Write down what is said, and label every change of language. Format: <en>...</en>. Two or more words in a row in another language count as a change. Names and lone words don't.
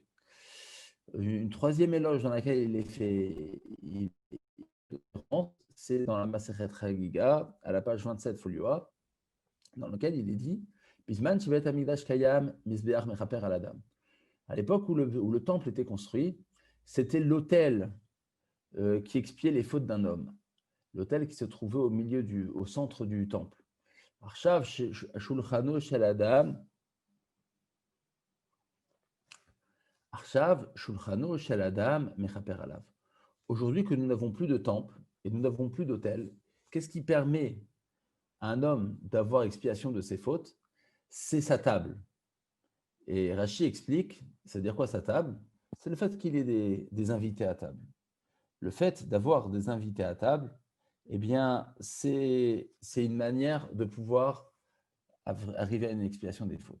<fr>Une troisième éloge dans laquelle il est fait, c'est dans la Masechet Chagiga, à la page 27 folio A, dans lequel il est dit</fr> <he>בזמן שבית המקדש קיים מזבח מכפר על אדם.</he> <fr>À l'époque où le temple était construit, c'était l'autel qui expiait les fautes d'un homme. L'autel qui se trouvait au centre du temple.</fr> <he>עכשיו שולחנו של אדם. עכשיו שולחנו של אדם מכפר עליו.</he> <fr>Aujourd'hui que nous n'avons plus de temple et nous n'avons plus d'autel, qu'est-ce qui permet à un homme d'avoir expiation de ses fautes? C'est sa table. Et Rashi explique, c'est-à-dire quoi sa table? C'est le fait qu'il ait des invités à table. Le fait d'avoir des invités à table, eh bien, c'est une manière de pouvoir arriver à une expiation des fautes.</fr>